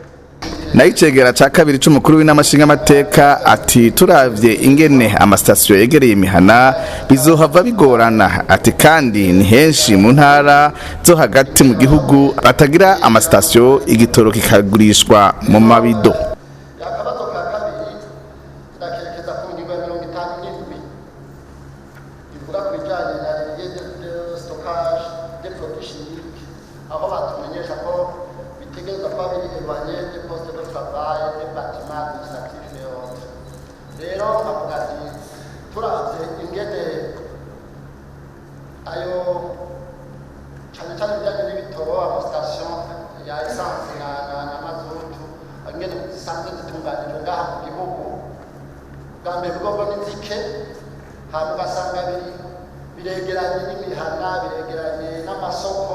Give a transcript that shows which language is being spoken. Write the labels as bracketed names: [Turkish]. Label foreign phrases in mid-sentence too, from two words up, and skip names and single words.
[Rundi] Naicegera ca kabiri c'umukuru w'inamashinga amateka ati turavye ingene amasitasiyo yegereye imihana bizohava bigorana, ati kandi ni henshi mu ntara zo hagati mu gihugu batagira amasitasiyo, igitoro kikagurishwa mu mabido. Akabazo ka kabiri ndakerekeza ku ngingo ya 57 ivuga ku bijanye na [French] stockage des produits chimiques, [Rundi] aho batumenyesha ko bitegerezwa kuba biri [French] éloigné des postes de travail, des bâtiments administratifs et autres. [Rundi] Rero bavuga ati turavye ingene ayo cyane cyane bijyanye n'ibitoro amasitasiyo ya esanse na mazutu ingene zisanzwe zitunganijwe ngaha mu gihugu, bwa mbere bwobwo ni zike, hanyuma ugasanga biregeranye n'imihana, biregeranye n'amasoko.